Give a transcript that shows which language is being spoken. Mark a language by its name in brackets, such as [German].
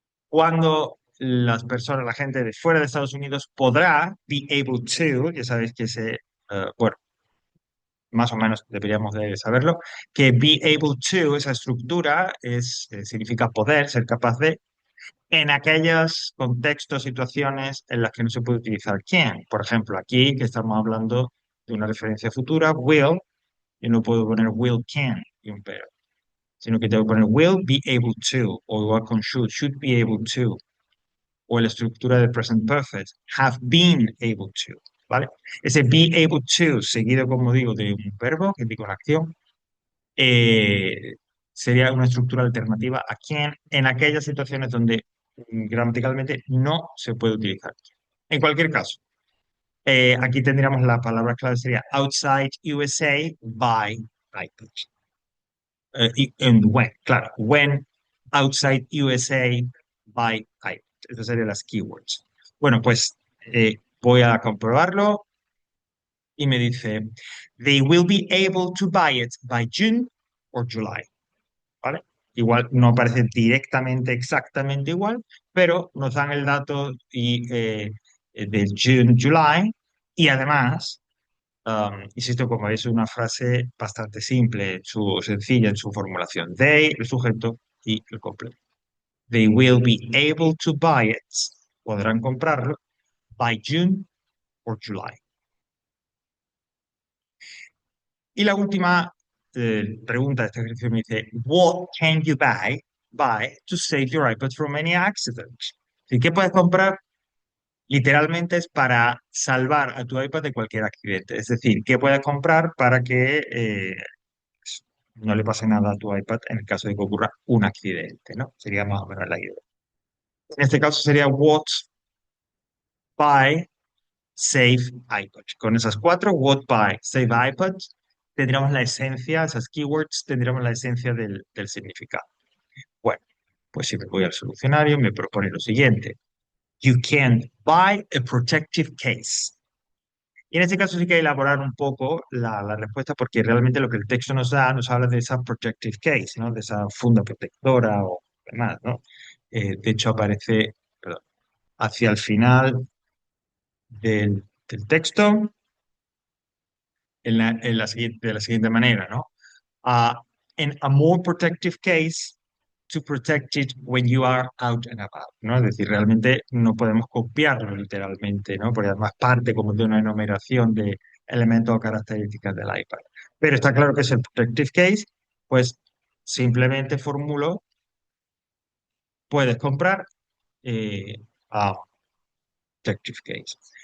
[Spanish] Cuando las personas, la gente de fuera de Estados Unidos podrá, [English] be able to, [Spanish] ya sabéis que bueno, más o menos deberíamos de saberlo, que be able to, esa estructura, significa poder, ser capaz de, en aquellos contextos, situaciones en las que no se puede utilizar can. Por ejemplo, aquí que estamos hablando de una referencia futura, will, y no puedo poner [English] will can [Spanish] y un pero, sino que tengo que poner [English] will be able to, [Spanish] o igual con [English] should be able to, [Spanish] o la estructura del present perfect, [English] have been able to, [Spanish] ¿vale? Ese [English] be able to, [Spanish] seguido, como digo, de un verbo que indica una acción, eh, sería una estructura alternativa a can en aquellas situaciones donde gramaticalmente no se puede utilizar. En cualquier caso, aquí tendríamos la palabra clave, sería [English] outside USA by iPad. And when, [Spanish] claro, [English] when outside USA by iPad. [Spanish] Estas serían las keywords. Bueno, pues voy a comprobarlo y me dice, [English] they will be able to buy it by June or July. [Spanish] ¿Vale? Igual no aparece directamente, exactamente igual, pero nos dan el dato de June, July, y además, insisto, como veis, es una frase bastante simple, sencilla en su formulación. They, el sujeto y el complemento. [English] They will be able to buy it, [Spanish] podrán comprarlo, [English] by June or July. [Spanish] Y la última pregunta de este ejercicio me dice, [English] what can you buy to save your iPad from any accident? [Spanish] ¿Y qué puedes comprar? Literalmente es para salvar a tu iPad de cualquier accidente. Es decir, ¿qué puedes comprar para que no le pase nada a tu iPad en el caso de que ocurra un accidente, ¿no? Sería más o menos la idea. En este caso sería [English] what buy save iPod. [Spanish] Con esas cuatro, [English] what buy, save iPod, [Spanish] tendríamos la esencia, esas keywords, tendríamos la esencia del significado. Bueno, pues si me voy al solucionario, me propone lo siguiente. [English] You can buy a protective case. [Spanish] Y en este caso sí que hay que elaborar un poco la respuesta porque realmente lo que el texto nos da, nos habla de esa protective case, ¿no? De esa funda protectora o demás, ¿no? De hecho aparece, perdón, hacia el final del texto de la siguiente manera, ¿no? [English] Uh, in a more protective case, to protect it when you are out and about, [Spanish] ¿no? Es decir, realmente no podemos copiarlo literalmente, ¿no? Porque además parte como de una enumeración de elementos o características del iPad. Pero está claro que es el protective case, pues simplemente formulo, puedes comprar [English] a protective case.